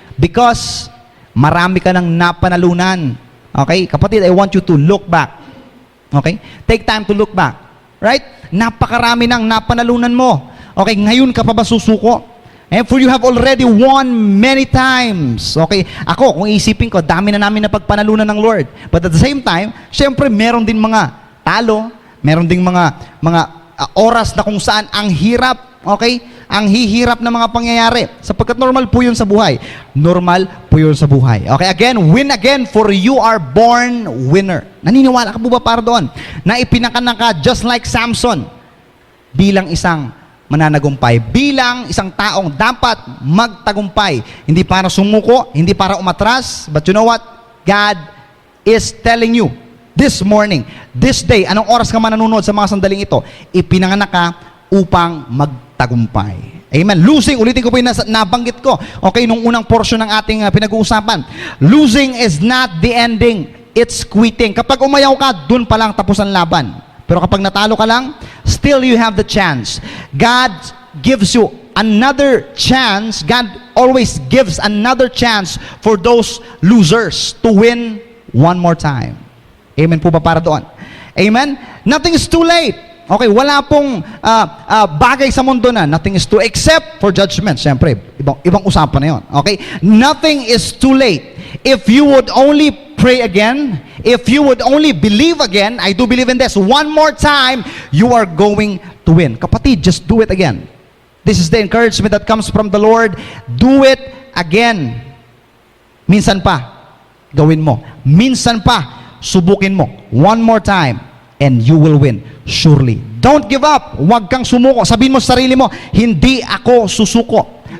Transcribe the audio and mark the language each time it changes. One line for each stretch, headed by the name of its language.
Filipino: Because marami ka nang napanalunan. Okay?
English: Kapatid, I want you to look back. Okay? Take time to look back. Right?
Filipino: Napakarami nang napanalunan mo.
English: Okay?
Filipino: Ngayon ka pa ba susuko?
English: And for you have already won many times. Okay?
Filipino: Ako, kung isipin ko, dami na namin na pagpanalunan ng Lord.
English: But at the same time,
Filipino: syempre, meron din mga talo, meron din mga oras na kung saan ang hirap, okay? Ang hihirap na mga pangyayari. Sapagkat normal po yun sa buhay. Normal po yun sa buhay.
English: Okay, again, win again, for you are born winner.
Filipino: Naniniwala ka po ba para doon? Na ipinakanak ka
English: just like Samson
Filipino: bilang isang mananagumpay, bilang isang taong dapat magtagumpay. Hindi para sumuko, hindi para umatras,
English: but you know what? God is telling you this morning, this day,
Filipino: anong oras ka man nanonood sa mga sandaling ito, ipinanganak ka upang magtagumpay. Amen. Losing, ulitin ko po yung nabanggit ko, okay, nung unang portion ng ating pinag-uusapan.
English: Losing is not the ending, it's quitting.
Filipino: Kapag umayaw ka, dun pa lang tapos ang laban. Pero kapag natalo ka lang,
English: still you have the chance. God gives you another chance. God always gives another chance for those losers to win one more time.
Filipino: Amen po ba para doon? Amen?
English: Nothing is too late. Okay,
Filipino: wala pong bagay sa mundo na
English: nothing is too, except for judgment.
Filipino: Siyempre, ibang usapan na yun. Okay?
English: Nothing is too late. If you would only pray again, if you would only believe again, I do believe in this, one more time, you are going to win. Kapatid, just do it again. This is the encouragement that comes from the Lord. Do it again.
Filipino: Minsan pa, gawin mo. Minsan pa, subukin mo.
English: One more time, and you will win. Surely. Don't give up.
Filipino: Huwag kang sumuko. Sabihin mo sa sarili mo, hindi ako susuko.